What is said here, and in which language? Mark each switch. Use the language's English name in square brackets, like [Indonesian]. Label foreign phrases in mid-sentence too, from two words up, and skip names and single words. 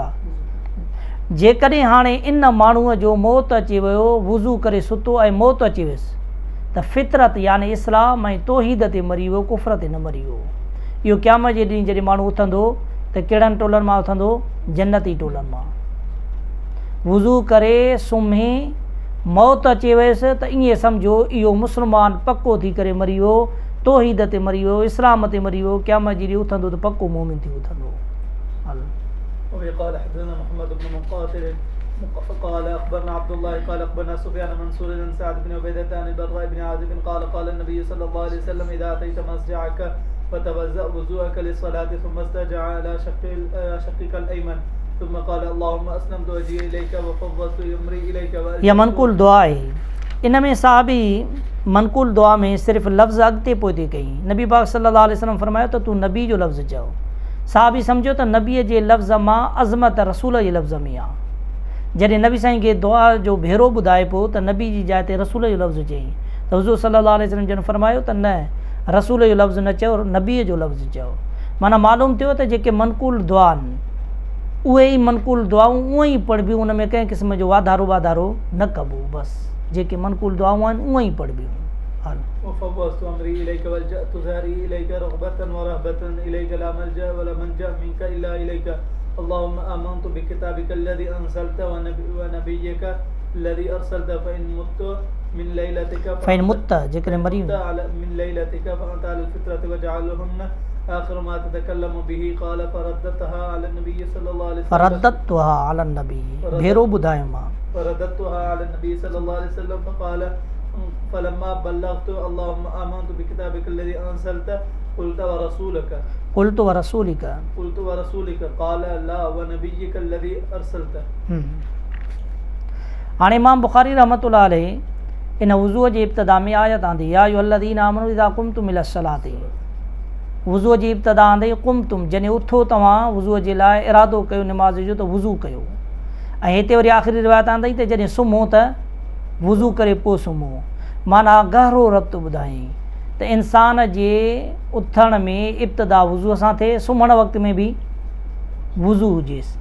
[Sindhi] भाउ जेकॾहिं हाणे इन माण्हूअ जो मौत अची वियो वुज़ू करे सुतो ऐं मौत अची वियुसि त फितरत यानी इस्लाम ऐं तौहीद ते मरी वियो कुफ़र ते न मरी वियो इहो क़यामत जे ॾींहुं जॾहिं माण्हू उथंदो त कहिड़नि टोलनि मां उथंदो जन्नती टोलनि मां वुज़ू करे सुम्हे मौत अची वियुसि त ईअं सम्झो इहो मुस्लमान पको थी करे मरी वियो तौहीद ते मरी वियो इस्लाम ते मरी वियो क़यामत जे ॾींहुं उथंदो त पको मोमिन थी उथंदो हल [Arabic] قال حدثنا محمد بن مقاتل قال أخبرنا عبد الله قال أخبرنا سفيان منصور عن سعد بن عبيدة عن البراء بن عازب قال قال النبي صلى الله عليه وسلم إذا أتيت مسجعك فتوضأ وضوءك للصلاة ثم استجع على شقك الأيمن ثم قال اللهم أسلمت وجهي إليك وفوضت أمري إليك [Sindhi] या मनकूल दुआ आहे इन में साहबी मनकूल दुआ में सिर्फ़ु लफ़्ज़ अॻिते पोइ थी कई नबी पाक [Arabic] صلى الله عليه وسلم [Sindhi] फरमायो त तूं नबी जो लफ़्ज़ चओ साहबी सम्झो त नबीअ जे लफ़्ज़ मां अज़मत रसूल जे लफ़्ज़ में आहे जॾहिं नबी साईं खे दुआ जो भेरो ॿुधाए पियो त नबी जी जाइ ते रसूल जो लफ़्ज़ु चई त हुज़ूर [Arabic] صلى الله عليه وسلم [Sindhi] जन फरमायो त न, रसूल जो लफ़्ज़ु न चयो, नबीअ जो लफ़्ज़ु चयो। माना मालूम थियो त जेके मनक़ूल दुआ आहिनि उहे ई मनक़ूल दुआऊं उअं ई पढ़बियूं, उन में कंहिं क़िस्म जो वाधारो न कबो, बसि जेके मनक़ूल दुआऊं आहिनि उअं ई पढ़बियूं। [Arabic] وفوضت أمري إليك والجأت ظهري إليك رغبة ورهبة إليك لا ملجأ ولا منجأ منك إلا إليك اللهم آمنت بكتابك الذي أنزلت ونبيك الذي أرسلت فإن مت من ليلتك من ليلتك فأنت على الفطرة وجعلهن آخر ما تتكلم به قال فرددتها على النبي صلى الله عليه وسلم فرددتها على النبي [Sindhi] भेरो ॿुधायो मां [Arabic] فرددتها على النبي صلى الله عليه وسلم فقال فلما بلغت اللهم آمنت بكتابك الذي أنزلت قلت ورسولك قال لا ونبيك الذي أرسلت. [Sindhi] हाणे इमाम बुखारी [Arabic] رحمة الله عليه [Sindhi] इन वुज़ूअ जे इब्तिदा में आयत आंदी [Arabic] يا أيها الذين آمنوا إذا قمتم إلى الصلاة, [Sindhi] वुज़ूअ जी इब्तिदा आंदी क़ुमतुम, जॾहिं उथो तव्हां वुज़ूअ जे लाइ इरादो कयो निमाज़ जो त वुज़ू कयो। ऐं हिते वरी आख़िरी रिवायत आंदी त जॾहिं सुम्हो त वुज़ू करे पोइ सुम्हो। माना गहरो रब्त ॿुधाई त इंसान जे उथण में इब्तिदा वुज़ूअ सां थिए, सुम्हण वक़्त में बि वुज़ू हुजेसि।